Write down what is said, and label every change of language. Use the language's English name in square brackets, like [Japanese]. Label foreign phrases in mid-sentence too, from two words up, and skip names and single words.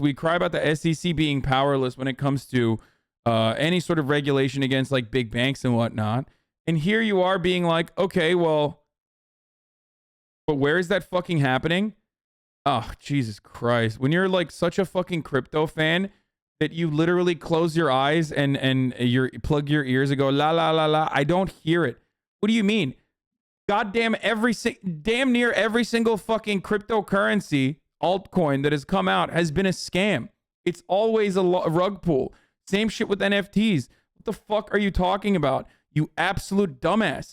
[English] We cry about the SEC being powerless when it comes to any sort of regulation against like big banks and whatnot. And here you are being like, okay, well, but where is that fucking happening? Oh, Jesus Christ. When you're like such a fucking crypto fan that you literally close your eyes and you plug your ears and go, la, la, la, la, I don't hear it. What do you mean? Goddamn damn near every single fucking cryptocurrency altcoin that has come out has been a scam. It's always a rug pull. Same shit with NFTs. What the fuck are you talking about? You absolute dumbass.